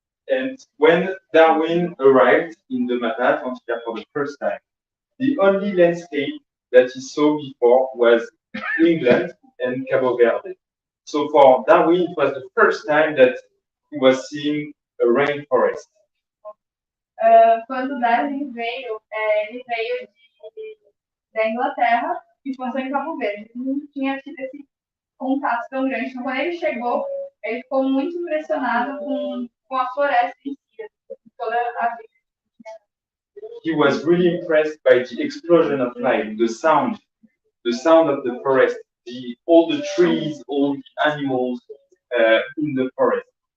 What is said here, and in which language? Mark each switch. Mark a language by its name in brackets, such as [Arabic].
[English] And when Darwin arrived in the Mata Atlântica for the first time, the only landscape that he saw before was England and Cabo Verde. So for Darwin, it was the first time that he was seeing a rainforest. [Portuguese] Quando Darwin veio, ele veio da Inglaterra e passou em Cabo Verde. Ele não tinha tido esse contato tão grande. Então, quando ele chegou, ele ficou muito impressionado com a floresta em si, toda a vida. [English] He was really impressed by the explosion of life, the sound of the forest, all the trees, all the animals in the forest.